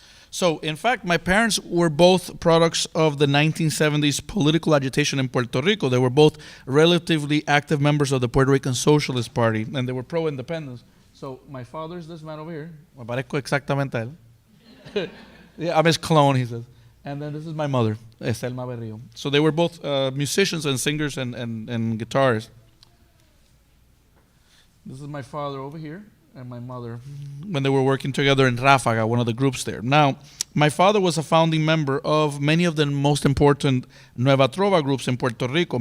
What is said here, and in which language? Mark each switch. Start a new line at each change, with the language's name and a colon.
English: So, in fact, my parents were both products of the 1970s political agitation in Puerto Rico. They were both relatively active members of the Puerto Rican Socialist Party, and they were pro-independence. So, my father's this man over here.
Spanish: Me parezco exactamente a él.
English: Yeah, I'm his clone, he says. And then this is my mother, Selma Berrio. So, they were both musicians and singers and guitarists. This is my father over here. And my mother, when they were working together in Ráfaga, one of the groups there. Now, my father was a founding member of many of the most important Nueva Trova groups in Puerto Rico.